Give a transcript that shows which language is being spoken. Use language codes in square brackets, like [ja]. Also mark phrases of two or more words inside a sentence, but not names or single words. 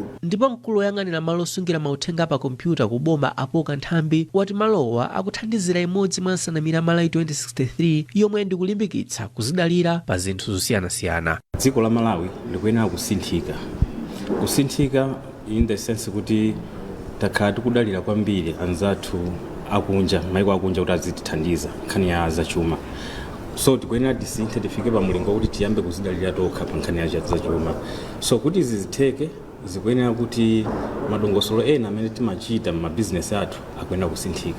[ny] Ndipo mkulu woyang'anira malo osungira mauthenga pa kompyuta ku boma Apoka Nthambi wati malowa akuthandizira imodzi mwa nsanamira Malawi 2063 yomwe ndikulimbikitsa kuzidalira pa zinthu zosiyanasiyana. Dziko la Malawi likuyenera kusinthika [en] in the sense [ny] kuti takhala tikudalira kwambiri anzathu akunja, maiko akunja kuti azitithandiza nkhani ya zachuma. So tikuyenera tisinthe tifike pa mulingo kuti tiyambe kuzidalira tokha pa nkhani ya zachuma. So kuti zizitheke zikuyenera kuti madongosolo ena amene timachita m'mabizinesi athu akuyenera kusinthika.